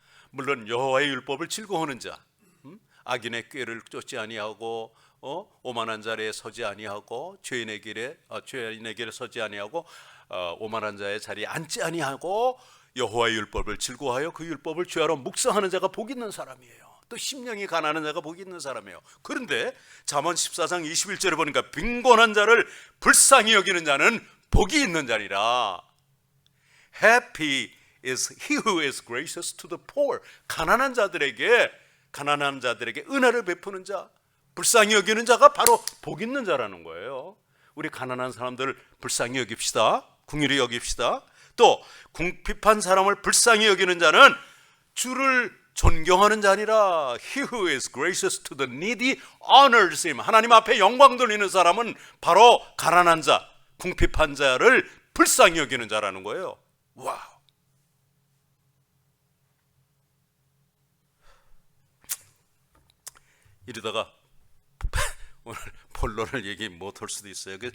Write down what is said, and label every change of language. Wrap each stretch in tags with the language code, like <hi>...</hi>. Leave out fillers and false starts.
<ko>물론 여호와의 율법을 즐거워하는 자, 악인의 꾀를 쫓지 아니하고, 오만한 자리에 서지 아니하고, 죄인의 길에 서지 아니하고, 오만한 자의 자리에 앉지 아니하고, 여호와의 율법을 즐거워하여 그 율법을 죄하러 묵상하는 자가 복 있는 사람이에요. 또 심령이 가난한 자가 복이 있는 사람이에요. 그런데 잠언 14장 21절에 보니까 빈곤한 자를 불쌍히 여기는 자는 복이 있는 자니라.</ko> <en>Happy is he who is gracious to the poor.</en> <ko>가난한 자들에게 은혜를 베푸는 자, 불쌍히 여기는 자가 바로 복 있는 자라는 거예요. 우리 가난한 사람들을 불쌍히 여깁시다. 긍휼히 여깁시다. 또 궁핍한 사람을 불쌍히 여기는 자는 주를 존경하는 자니라.</ko> <en>He who is gracious to the needy honors him.</en> <ko>하나님 앞에 영광 돌리는 사람은 바로 가난한 자, 궁핍한 자를 불쌍히 여기는 자라는 거예요. 와우. 이러다가 오늘 본론을 얘기 못할 수도 있어요.</ko>